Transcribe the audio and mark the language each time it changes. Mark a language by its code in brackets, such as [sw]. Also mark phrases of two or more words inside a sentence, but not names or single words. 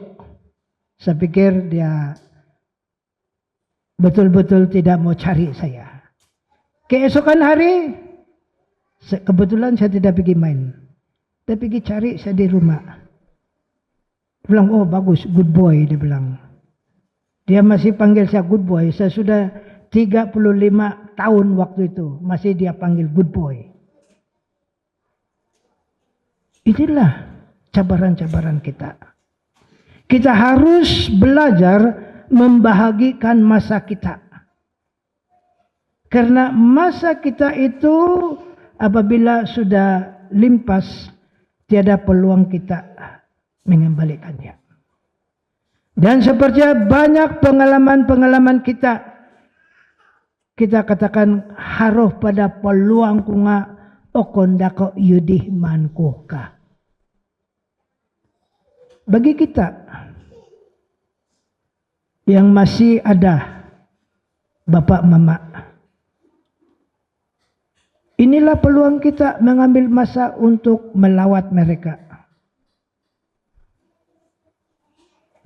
[ms] Saya pikir dia betul-betul tidak mau cari saya. Keesokan hari, kebetulan saya tidak pergi main. Dia pergi cari saya di rumah. Dia bilang, oh bagus, [en] good boy, [ms] dia bilang. Dia masih panggil saya [en] good boy. [ms] Saya sudah 35 tahun waktu itu. Masih dia panggil [en] good boy. [ms] Inilah cabaran-cabaran kita. Kita harus belajar membahagikan masa kita. Karena masa kita itu apabila sudah limpas, tiada peluang kita mengembalikannya. Dan seperti banyak pengalaman-pengalaman kita katakan haruh pada peluang kunga okondako yudih mankuhka. Bagi kita yang masih ada bapak mama, inilah peluang kita mengambil masa untuk melawat mereka.